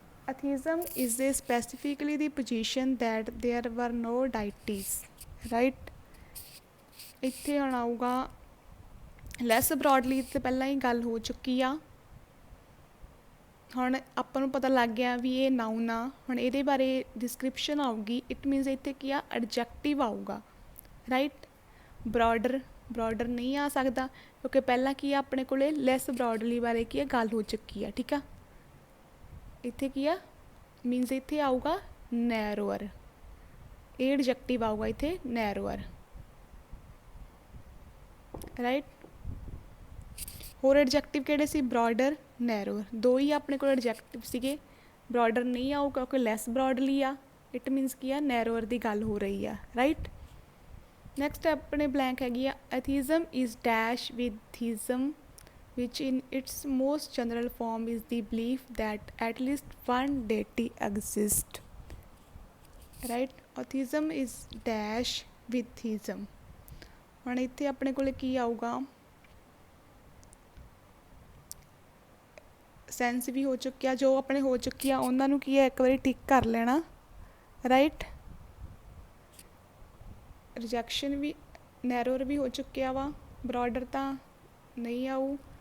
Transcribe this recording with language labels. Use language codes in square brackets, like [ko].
[en] Atheism is a specifically the position that there were no deities right। [pa] ਇੱਥੇ ਹੁਣ ਆਊਗਾ ਲੈਸ ਬਰੋਡਲੀ ਤੇ ਪਹਿਲਾਂ ਹੀ ਗੱਲ ਹੋ ਚੁੱਕੀ ਆ। ਹੁਣ ਆਪਾਂ ਨੂੰ ਪਤਾ ਲੱਗ ਗਿਆ ਵੀ ਇਹ ਨਾउन ਆ। ਹੁਣ ਇਹਦੇ ਬਾਰੇ ਡਿਸਕ੍ਰਿਪਸ਼ਨ ਆਊਗੀ। ਇਟ ਮੀਨਸ ਇੱਥੇ ਕੀ ਆ ਐਡਜੈਕਟਿਵ ਆਊਗਾ ਰਾਈਟ। ਬਰੋਡਰ ਨਹੀਂ ਆ ਸਕਦਾ ਕਿਉਂਕਿ ਪਹਿਲਾਂ ਕੀ ਆ ਆਪਣੇ ਕੋਲੇ ਲੈਸ ਬਰੋਡਲੀ ਬਾਰੇ ਕੀ ਆ ਗੱਲ ਹੋ ਚੁੱਕੀ ਆ। ਠੀਕ ਆ। ਇੱਥੇ ਕੀ ਆ ਮੀਨਸ ਇੱਥੇ ਆਊਗਾ ਨੈਰੋਅਰ। ਇਹ ਐਡਜੈਕਟਿਵ ਆਊਗਾ ਇੱਥੇ ਨੈਰੋਅਰ ਰਾਈਟ। ਹੋਰ ਐਡਜੈਕਟਿਵ ਕਿਹੜੇ ਸੀ ਬਰੋਡਰ ਨੈਰੋਅਰ। ਦੋ ਹੀ ਆਪਣੇ ਕੋਲ ਐਡਜੈਕਟਿਵ ਸੀਗੇ। ਬਰੋਡਰ ਨਹੀਂ ਆਊ ਕਿਉਂਕਿ ਲੈਸ ਬਰੋਡਲੀ ਆ। ਇਟ ਮੀਨਸ ਕੀ ਆ ਨੈਰੋਅਰ ਦੀ ਗੱਲ ਹੋ ਰਹੀ ਆ ਰਾਈਟ। [en] next [pa] ਆਪਣੇ ਬਲੈਂਕ ਹੈਗੀ ਆ [en] Atheism is dash with theism which in its most general form is the belief that at least one deity exists right। atheism is dash with theism। [pa] ਹੁਣ ਇੱਥੇ ਆਪਣੇ ਕੋਲ ਕੀ ਆਊਗਾ ਸੈਂਸ ਵੀ ਹੋ ਚੁੱਕਿਆ। ਜੋ ਆਪਣੇ ਹੋ ਚੁੱਕੀ ਆ ਉਹਨਾਂ ਨੂੰ ਕੀ ਹੈ ਇੱਕ ਵਾਰੀ ਟਿਕ ਕਰ ਲੈਣਾ ਰਾਈਟ। ਰਿਜੈਕਸ਼ਨ ਵੀ ਨੈਰੋਰ ਵੀ ਹੋ ਚੁੱਕਿਆ ਵਾ। ਬਰੋਡਰ ਤਾਂ ਨਹੀਂ ਆਊ।